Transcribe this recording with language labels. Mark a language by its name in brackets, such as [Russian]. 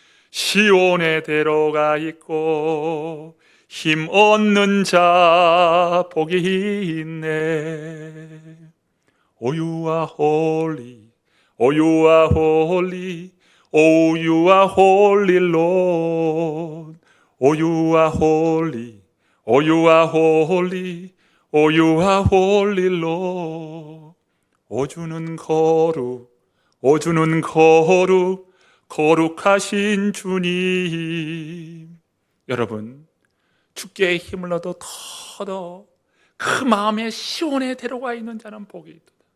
[Korean] 시온의 대로가 있고 힘 얻는 자 복이 있네. [English] O you are holy, O you are holy, O you are holy Lord. O you are holy, O you are holy, O you are holy Lord. [Korean] 오주는 거룩, 오주는 거룩, 거룩하신 주님. 여러분, 주께 힘을 얻어 더더 그 마음에 시온에 데려가 있는 자는 복이 있다.